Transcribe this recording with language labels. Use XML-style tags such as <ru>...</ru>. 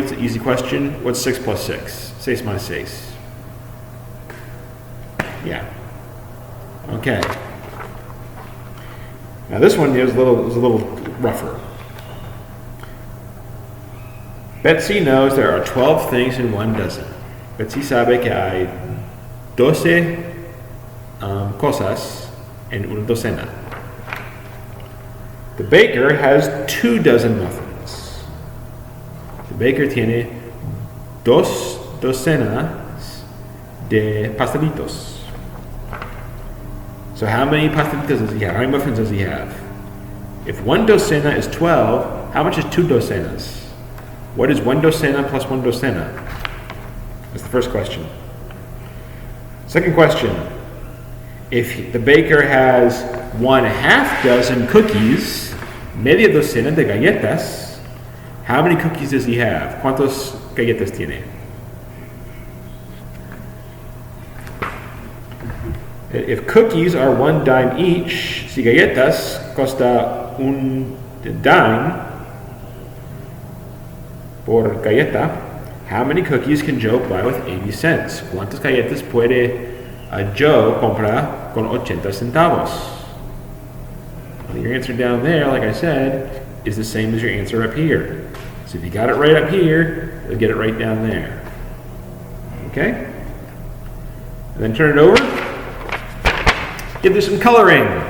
<en>It's an easy question. What's 6 plus 6?</en> <es>6 más 6.</es> <en>Yeah. Okay. Now this one is a little rougher. Betsy knows there are 12 things in one dozen.</en> <es>Betsy sabe que hay 12 cosas en una docena.</es> <en>The baker has 2 dozen muffins. The baker</en> <es>tiene 2 docenas de pastelitos.</es> <en>So how many pastelitos does he have? How many muffins does he have? If 1 docena is 12, how much is 2 docenas? What is 1 docena plus 1 docena? That's the first question. Second question. If the baker has 1/2 dozen cookies,</en> <es>media docena de galletas,</es> <en>how many cookies does he have?</en> <es>¿Cuántos galletas tiene?</es> <en>If cookies are 1 dime each,</en> <es>si galletas costa un dime por galleta,</es> <en>how many cookies can Joe buy with 80 cents?</en> <es>¿Cuántas galletas puede Joe comprar con 80 centavos?</es> <en>Well, your answer down there, like I said, is the same as your answer up here. So if you got it right up here, you'll get it right down there. Okay? And then turn it over. Give this some coloring.</en>